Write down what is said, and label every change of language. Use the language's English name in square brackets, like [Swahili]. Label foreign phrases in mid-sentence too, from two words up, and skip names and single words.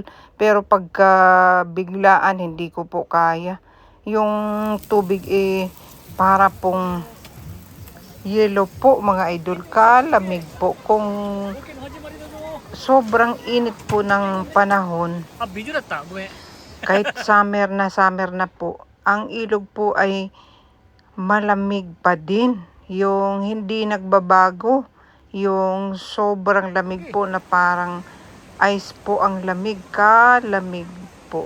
[Filipino] Pero pagka biglaan hindi ko po kaya. Yung tubig para pong yelo po mga idol. Kalamig po. Kung sobrang init po ng panahon, [Japanese] あ、美女だった。ごめん。 [Filipino] kahit summer na po, ang ilog po ay malamig pa din. Yung hindi nagbabago. Yung sobrang lamig po na parang ice po ang lamig. Kalamig po.